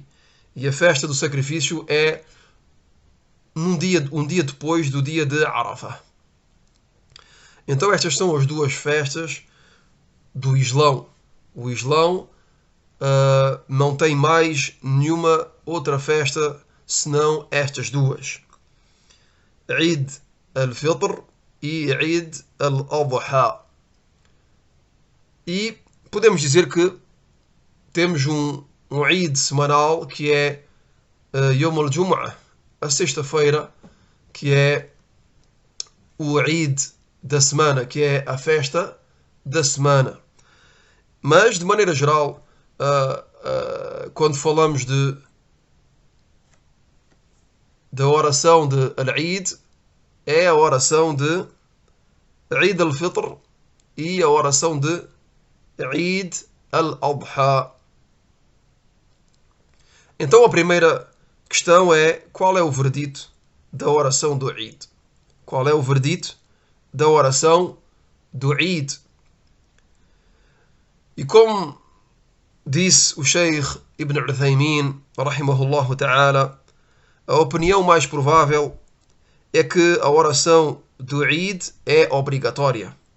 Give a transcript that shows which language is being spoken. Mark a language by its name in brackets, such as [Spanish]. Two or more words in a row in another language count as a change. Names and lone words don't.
[Portuguese] E a festa do sacrifício é um dia depois do dia de Arafah. Então estas são as duas festas do Islão. O Islão não tem mais nenhuma outra festa senão estas duas. Eid al-Fitr e Eid al-Adha. E podemos dizer que temos um Eid semanal que é [Arabic] يوم الجمعة, [Portuguese] a sexta-feira, que é o Eid da semana, que é a festa da semana. Mas, de maneira geral, quando falamos da oração de Al-Eid, é a oração de Eid al-Fitr e a oração de Eid al-Adha. Então a primeira questão é: qual é o verdito da oração do Eid? Qual é o verdito da oração do Eid? E como disse o Sheikh Ibn Uthaymin, [Arabic] رحمه الله تعالى, [Portuguese] a opinião mais provável é que a oração do Eid é obrigatória.